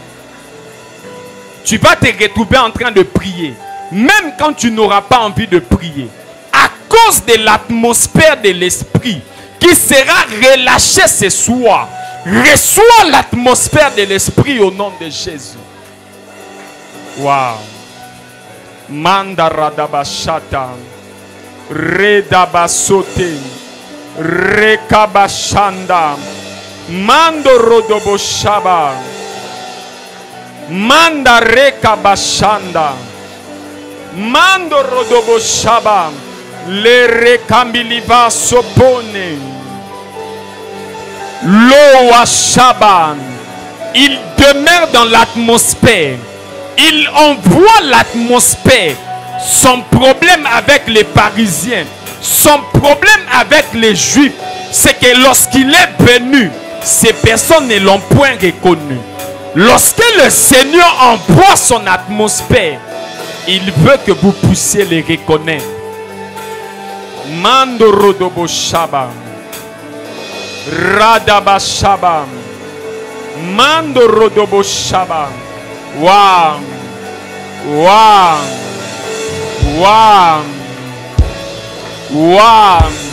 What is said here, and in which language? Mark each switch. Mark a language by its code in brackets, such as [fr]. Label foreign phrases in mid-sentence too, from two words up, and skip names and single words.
[fr] Tu vas te retrouver en train de prier, même quand tu n'auras pas envie de prier, à cause de l'atmosphère de l'esprit qui sera relâchée ce soir. Reçois l'atmosphère de l'esprit au nom de Jésus. Wow. Mandaradabashata, Redabasote, Rekabashanda, Mandorodoboshaba, Mandarekabashanda, Mandorodoboshaba, Le Rekambiliva Sopone, Loashaba. Il demeure dans l'atmosphère. Il envoie l'atmosphère. Son problème avec les Parisiens, son problème avec les Juifs, c'est que lorsqu'il est venu, ces personnes ne l'ont point reconnu. Lorsque le Seigneur envoie son atmosphère, il veut que vous puissiez les reconnaître. Mandorodobo Shaba, Radabashaba, Mandorodobo Shaba. Wow, wow, wow, wow.